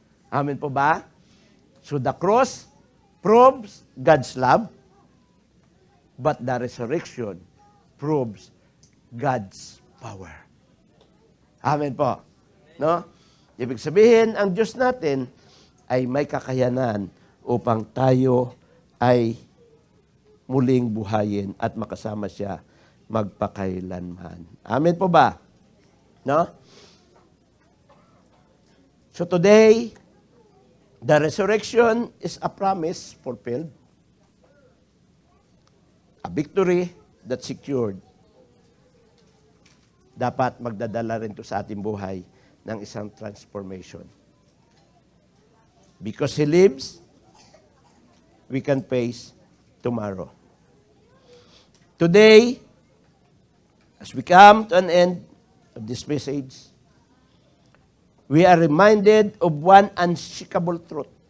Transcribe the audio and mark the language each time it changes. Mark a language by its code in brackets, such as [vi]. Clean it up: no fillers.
[tl] Amen po ba? [en] So the cross proves God's love, but the resurrection proves God's power. [tl] Amen po. No? Ibig sabihin, ang Diyos natin ay may kakayanan upang tayo ay muling buhayin at makasama siya magpakailanman. Amen po ba? No? [en] So today, the resurrection is a promise fulfilled. A victory that's secured. [tl] Dapat magdadala rin to sa ating buhay ng isang transformation. [en] Because He lives, we can face tomorrow. Today, as we come to an end of this message, we are reminded of one unshakable truth.